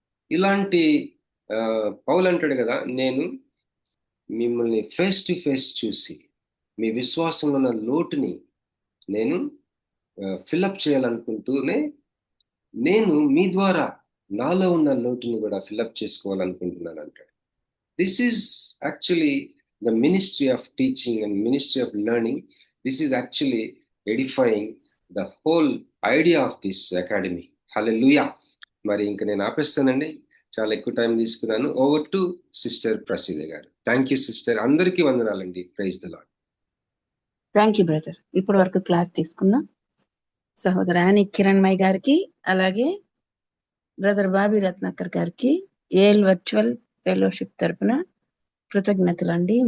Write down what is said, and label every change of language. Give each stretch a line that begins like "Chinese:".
Telugu: ఇలాంటి పౌలు అంటాడు కదా, నేను మిమ్మల్ని ఫేస్ టు ఫేస్ చూసి మీ విశ్వాసంలో ఉన్న లోటుని నేను ఫిల్అప్ చేయాలనుకుంటూనే నేను మీ ద్వారా నాలో ఉన్న లోటుని కూడా ఫిల్అప్ చేసుకోవాలనుకుంటున్నాను అంటాడు.
English: This is actually the ministry of teaching and ministry of learning. This is actually edifying the whole idea of this academy. Hallelujah.
Telugu: మరి ఇంక నేను ఆపేస్తానండి, చాలా ఎక్కువ టైం తీసుకున్నాను.
English: over to sister
Telugu: ప్రసీద గారు.
English: Thank you sister.
Telugu: అందరికీ వందనాలండి.
English: Praise the lord. Thank you brother.
Telugu: ఇప్పటి వరకు క్లాస్ తీసుకున్నాం సహోదరాని కిరణ్మయ్ గారికి, అలాగే బ్రదర్ బాబీ రత్నాకర్ గారికి ఏఎల్ వర్చువల్ ఫెలోషిప్ తరపున కృతజ్ఞతలండి.